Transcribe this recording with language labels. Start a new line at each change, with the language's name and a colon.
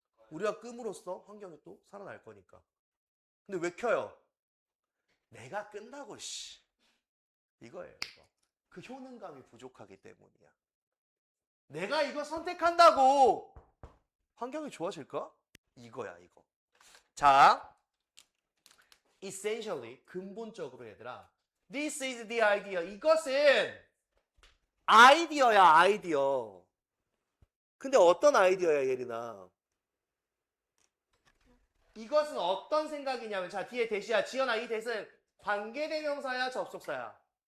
Korean: 우리가 끔으로써 환경이 또 살아날 거니까. 근데 왜 켜요? 내가 끈다고 씨. 이거예요 이거. 그 효능감이 부족하기 때문이야. 내가 이거 선택한다고 환경이 좋아질까? 이거야 이거.
English: 자, essentially
Korean: 근본적으로 얘들아,
English: this is the idea.
Korean: 이것은 아이디어야 아이디어. 근데 어떤 아이디어야 예린아? 이것은 어떤 생각이냐면, 자, 뒤에 대시야. 지연아, 이 대신 관계대명사야 접속사야?